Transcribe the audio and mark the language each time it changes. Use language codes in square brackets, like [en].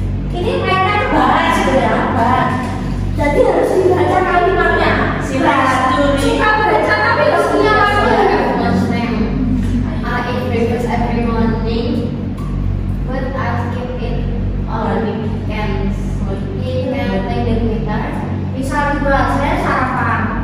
[id] Ini mainnya bahas ya, bahas. Jadi harus dibaca kalimatnya. Silahkan. Suka baca tapi harus punya waktu. [en] I eat breakfast every morning, but I skip it on weekends. You can play the guitar. [id] Bisa dibuat saya sarapan.